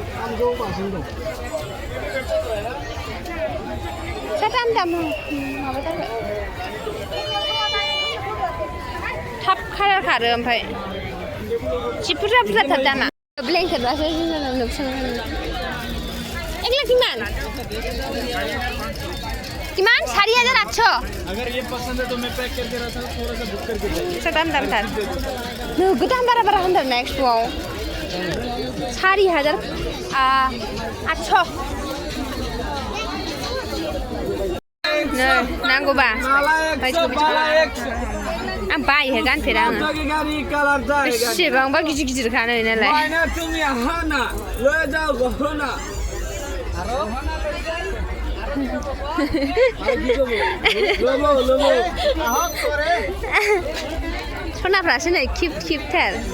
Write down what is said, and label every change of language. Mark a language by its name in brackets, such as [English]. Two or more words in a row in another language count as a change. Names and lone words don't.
[Bodo] दाम माबा जाबाय थाब कालार खारो ओमफ्राय जि बुरजाथार दामा ब्लेंकेटबासो एकला [Hindi] किमान 4800 अगर ये पसंद है तो मैं पैक करके रखता हूं थोड़ा सा बुक करके जाइए [Bodo] दाम थार नोगोद दाम बारा होनदों नेक्स्टआव 4800 नै नांगौबा आं बायो गानफेरा आङो एसेबांबा गिदिर नै नालाय सनाफ्रासो नै किउट-थार